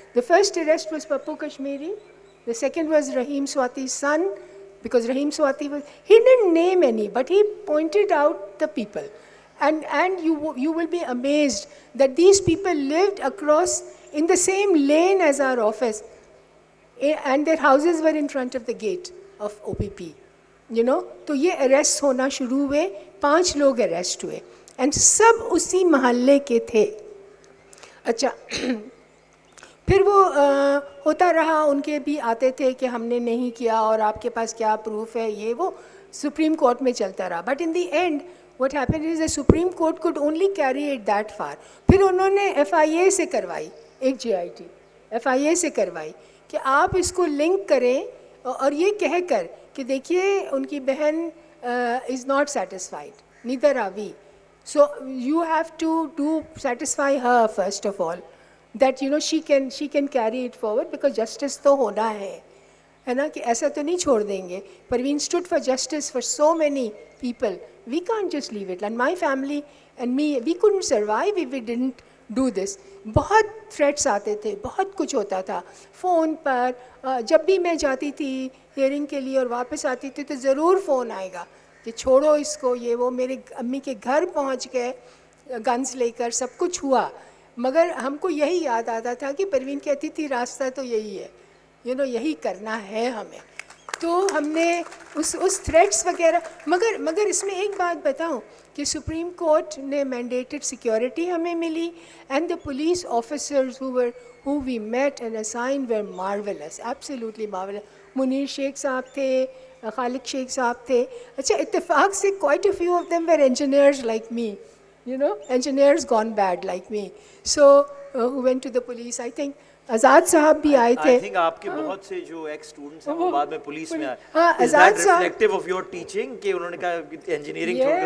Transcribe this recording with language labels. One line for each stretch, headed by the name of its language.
English: The first arrest was Pappu Kashmiri. The second was Rahim Swati's son, because Rahim Swati he didn't name any, but he pointed out the people. And you will be amazed that these people lived across in the same lane as our office, and their houses were in front of the gate of OPP, you know.
Hindi: तो ये arrests होना शुरू हुए, 5 लोग arrest हुए, and सब उसी महल्ले के थे. अच्छा फिर वो होता रहा, उनके भी आते थे कि हमने नहीं किया और आपके पास क्या प्रूफ है, ये वो सुप्रीम कोर्ट में चलता रहा.
English: But in the end what happened is the Supreme Court could only carry it that far.
Hindi: फिर उन्होंने FIA से करवाई, एक JIT FIA से करवाई कि आप इसको लिंक करें और ये कह कर कि देखिए उनकी बहन
English: is not satisfied, neither are we. So you have to satisfy her first of all, that you know she can carry it forward, because justice
Hindi: तो होना है ना, कि ऐसा तो नहीं छोड़ देंगे.
English: Parveen stood for justice for so many people. We can't just leave it. And my family and me, we couldn't survive if we didn't do this.
Hindi: बहुत threats आते थे, बहुत कुछ होता था फ़ोन पर. जब भी मैं जाती थी हियरिंग के लिए और वापस आती थी तो ज़रूर फ़ोन आएगा कि छोड़ो इसको, ये वो. मेरे अम्मी के घर पहुंच गए गन्स लेकर, सब कुछ हुआ, मगर हमको यही याद आता था कि परवीन कहती थी रास्ता तो यही है, you know, यही करना है हमें. तो हमने उस थ्रेट्स वगैरह, मगर इसमें एक बात बताऊं कि सुप्रीम कोर्ट ने मैंडेटेड सिक्योरिटी हमें मिली,
English: And the police officers who we met and assigned were marvelous, absolutely marvelous.
Hindi: Munir Sheikh साहब थे, खालिद शेख साहब थे. अच्छा इत्तेफाक से
English: quite a few of them were engineers like me, you know, engineers gone bad like me. So who went to the police. I think
Hindi: आज़ाद साहब भी आए थे.
English: I think
Hindi: आपके बहुत से जो ex students हैं वो बाद में पुलिस में आए. हाँ,
English: Is that
Hindi: आज़ाद साहब,
English: reflective of your teaching
Hindi: कि उन्होंने कहा engineering छोड़ के